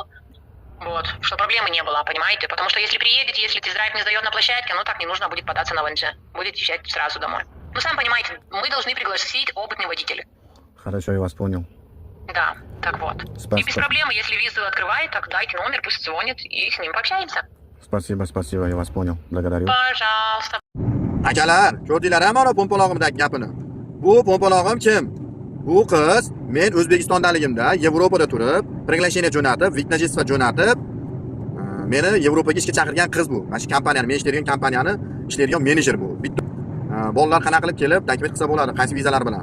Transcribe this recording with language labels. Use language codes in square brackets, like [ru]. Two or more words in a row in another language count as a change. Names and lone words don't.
[ru] Вот, что проблемы не было, понимаете? Потому что если приедете, если тест-драйв не сдает на площадке, так не нужно будет податься на ВНЖ. Будет езжать сразу домой. Сами понимаете, мы должны пригласить опытный водитель. Хорошо, я вас понял. Да, так вот. Спасибо. И без проблем, если визу открывает, так дайте номер, пусть звонит, и с ним пообщаемся. Спасибо, я вас понял. Благодарю. Пожалуйста. [uz] Akalar, ko'rdinglar mana po'mpalog'imdagi gapini. Bu po'mpalog'im kim? Bu qiz men O'zbekistondaligimda Yevropada turib, приглашение jo'natib, [ru] вид на жительство [uz] jo'natib, meni Yevropaga ishga chaqirgan qiz bu. Mana shu kompaniyani, men ishlaydigan kompaniyani ishlaydigan menejer bu. Bitta bolalar qanaqa qilib kelib, taklif qilsa bo'ladi, qaysi vizalar bilan?